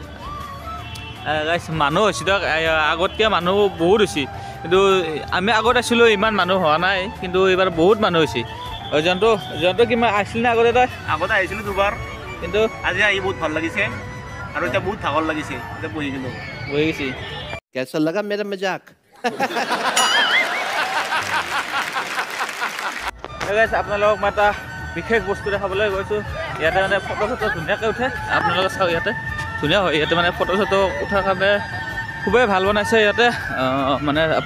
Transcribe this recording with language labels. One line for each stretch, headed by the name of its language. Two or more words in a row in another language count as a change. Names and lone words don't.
Assamese: গাইছ মানুহ হৈছে দিয়ক আগতকৈ মানুহ বহুত হৈছে কিন্তু আমি আগত আছিলোঁ ইমান মানুহ হোৱা নাই কিন্তু এইবাৰ বহুত মানুহ হৈছে জন্তু কিমান আহিছিল নে আগতে তই আগতে আহিছিলোঁ দুবাৰ কিন্তু আজি আহি বহুত ভাল লাগিছে আৰু এতিয়া বহুত ভাগৰ লাগিছে এতিয়া বহি গৈছে
Hindi: कैसा लगा मेरा मजाक
Assamese: আপোনালোকক মই এটা বিশেষ বস্তু দেখাবলৈ গৈছোঁ ইয়াতে মানে ফটো ধুনীয়াকৈ উঠে আপোনালোকে চাওক ইয়াতে ধুনীয়া হয় ইয়াতে মানে ফটো চটো উঠাৰ কাৰণে খুবেই ভাল বনাইছে ইয়াতে মানে আপুনি